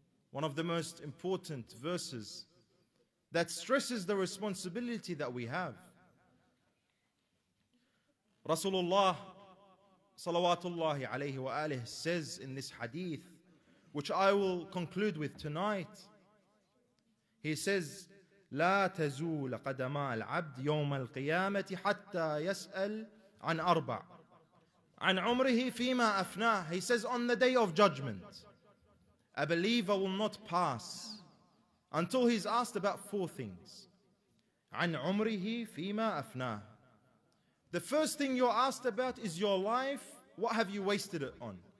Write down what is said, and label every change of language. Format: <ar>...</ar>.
<en>One of the most important verses that stresses the responsibility that we have. Rasulullah salawatullahi alayhi wa alihi says in this hadith, which I will conclude with tonight. He says,</en> <ar>لا تزول قدما العبد يوم القيامة حتى يسأل عن أربع عن عمره فيما أفناه.</ar> <en>He says, on the day of judgment, a believer will not pass until he's asked about four things.</en> <ar>عن عمره فيما أفناه.</ar> <en>The first thing you're asked about is your life. What have you wasted it on?</en>